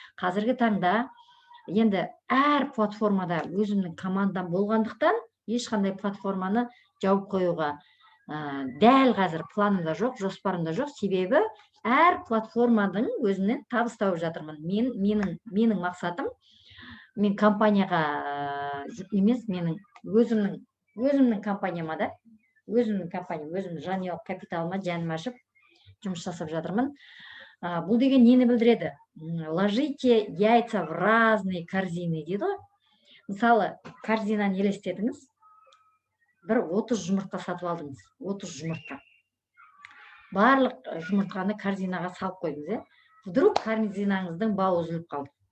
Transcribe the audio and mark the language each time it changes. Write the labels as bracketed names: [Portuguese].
[Kazakh] Қазіргі таңда енді әр платформада өзімнің командам болғандықтан, ешқандай платформаны жауып қоюға дәл қазір планымда жоқ, жоспарымда жоқ, себебі әр платформаның өзінен табыс тауып жатырмын. Менің мақсатым, мен компанияға емес, менің өзімнің компанияма да, өзімнің жанұялық капиталыма жаным ашып жұмыс жасап жатырмын. Бұл деген нені білдіреді? [Russian] Ложите яйца в разные корзины [Kazakh] дейді ғой. Мысалы, корзинаны елестетіңіз, бір 30 жұмыртқа сатып алдыңыз, 30 жұмыртқа. Барлық жұмыртқаны корзинаға салып қойдыңыз. Вдруг корзинаңыздың бауы үзіліп қалды.